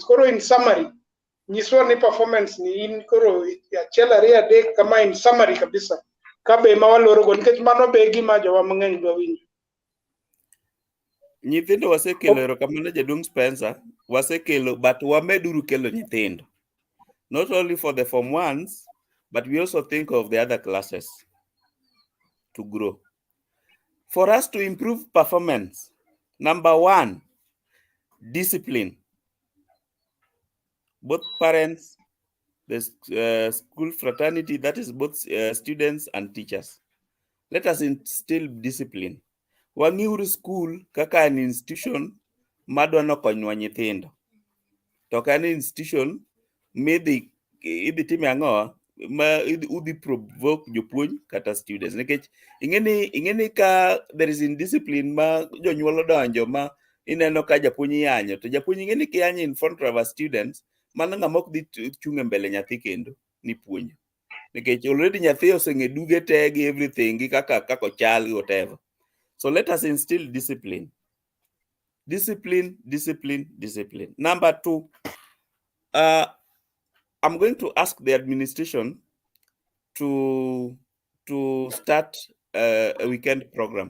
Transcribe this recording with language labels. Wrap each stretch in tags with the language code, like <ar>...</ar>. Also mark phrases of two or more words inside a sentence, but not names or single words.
<luo>Koro</luo> <en>in summary</en> <luo>nyiswa ni performance ni in koro achiel ariyo adek kama</luo> <en>in summary</en> <luo>kabisa kabe ma waloro go nikech mano be gima jowa mang'eny dwa winjo. Nyithindo wasekelo erokamano jaduong' Spencer, wasekelo but wameduru kelo nyithindo.</luo> <en>Not only for the Form 1s, but we also think of the other classes to grow. For us to improve performance, number one, discipline. Both parents, the school fraternity, that is both students and teachers. Let us instill discipline.</en> <luo>Wangiuru school kaka</luo> <en>an institution</en> <luo>madwa nokonywa nyithindo. To ka</luo> <en>an institution</en> <luo>midhi time ang'o ma udhi provoke jopuonj kata students nikech ing'eni ka</luo> <en>there is indiscipline</en> <luo>ma jonyuol odonjo ma ineno ka japuonj yanyo to japuonj ing'eni kiyanyo</luo> <en>in front of our students</en> <luo>mano ng'ama ok dhi chung' e mbele nyathi kendo ni puonjo nikech already nyathi oseng'e duge te gi everything gi kaka ochal gi whatever.</luo> <en>So let us instill discipline. Discipline. Number two, I'm going to ask the administration to start a weekend program.</en>